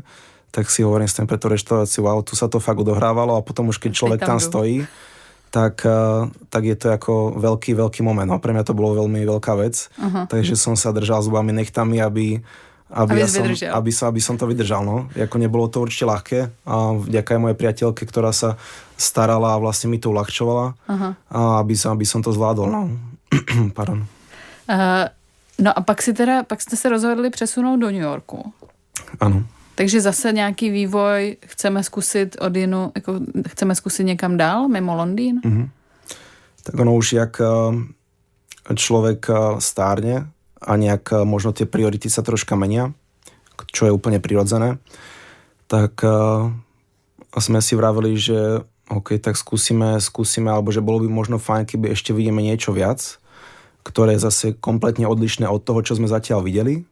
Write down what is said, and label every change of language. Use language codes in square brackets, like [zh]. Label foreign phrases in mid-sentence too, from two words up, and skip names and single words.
[sk] Tak si hovorím s tým pre tú reštauráciu, wow, tu sa to fakt odohrávalo a potom už keď človek tam stojí, tak je to ako veľký, veľký moment. No, pre mňa to bolo veľmi veľká vec, takže som sa držal zubami nechtami, aby som to vydržal. No. Jako nebolo to určite ľahké a vďaka aj mojej priateľke, ktorá sa starala a vlastne mi to uľahčovala, aby som to zvládol. No. Pardon. [cs] No a pak jste se rozhodli přesunout do New Yorku. Ano. Takže zase nějaký vývoj chceme zkusit někam dál, mimo Londýn? [sk] Tak ono už, jak človek stárne a nejak možno tie priority sa troška menia, čo je úplne prirodzené, tak sme si vraveli, že OK, tak skúsime, alebo že bolo by možno fajn, keby ešte vidíme niečo viac, ktoré je zase kompletne odlišné od toho, čo sme zatiaľ videli.